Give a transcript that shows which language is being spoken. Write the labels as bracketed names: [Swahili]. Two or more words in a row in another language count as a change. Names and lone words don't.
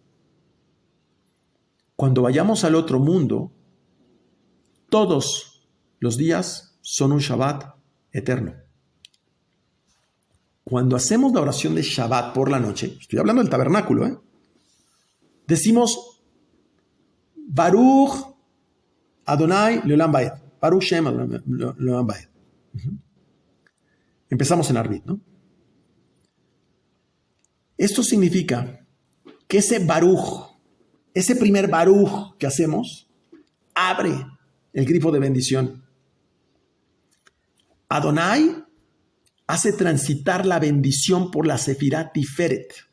[Spanish] Cuando vayamos al otro mundo, todos los días son un Shabbat eterno. Cuando hacemos la oración de Shabbat por la noche, estoy hablando del tabernáculo, decimos [Hebrew] ברוך ה' לעולם ועד. ברוך שם ה' לעולם ועד. [Spanish] Empezamos en Arbit, ¿no? Esto significa que ese Baruch, ese primer Baruch que hacemos, abre el grifo de bendición. Adonai hace transitar la bendición por la Sefirá Tiferet.